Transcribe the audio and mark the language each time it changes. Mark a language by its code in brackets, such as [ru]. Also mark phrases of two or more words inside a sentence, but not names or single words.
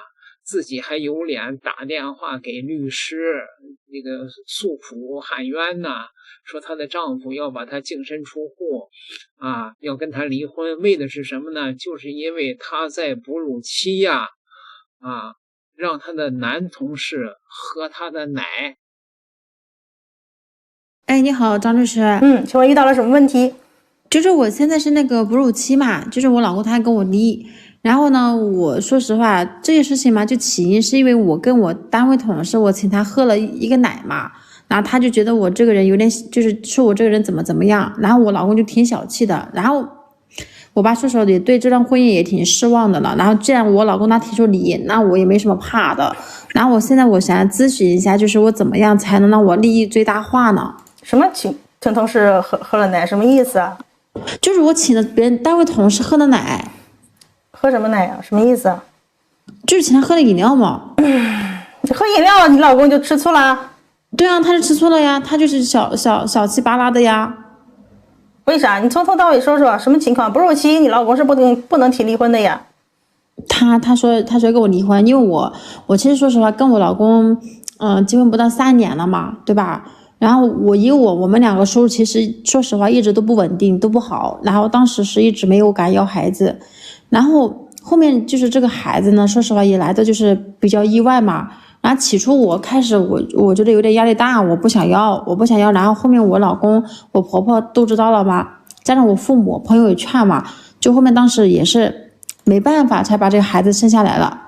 [zh] 自己還有臉打電話給律師，那個訴苦喊冤吶，說她的丈夫要把她淨身出戶啊，要跟她離婚，為的是什麼呢？就是因為她在哺乳期呀，啊，讓她的男同事喝她的奶。哎，你好，張律師。請問遇到了什麼問題？就是我現在是那個哺乳期嘛，就是我老公他還跟我離，然後呢，我說實話，這件事情嘛，就起因是因為我跟我單位同事，我請他喝了一個奶嘛，然後他就覺得我這個人有點，就是說我這個人怎麼樣，然後我老公就挺小氣的，然後我爸說實話也對這段婚姻也挺失望的了，然後既然我老公他提出離，那我也沒什麼怕的，然後我現在我想諮詢一下，就是我怎麼樣才能讓我利益最大化呢？什麼請同事喝了奶，什麼意思啊？就是我請了別人單位同事喝的奶。喝什麼奶呀？什麼意思啊？就是請他喝的飲料嘛。喝飲料你老公就吃醋了？對啊，他是吃醋了呀，他就是小氣巴拉的呀。為啥？你從頭到尾說說什麼情況？哺乳期你老公是不能提離婚的呀？他說跟我離婚，因為我其實說實話跟我老公結婚不到3年了嘛，對吧？然後我們兩個收入其實說實話一直都不穩定，都不好，然後當時是一直沒有敢要孩子，然後後面就是這個孩子呢，說實話也來的就是比較意外嘛，然後起初我開始我覺得有點壓力大，我不想要，然後後面我老公我婆婆都知道了嘛，加上我父母朋友也勸嘛，就後面當時也是沒辦法才把這個孩子生下來了。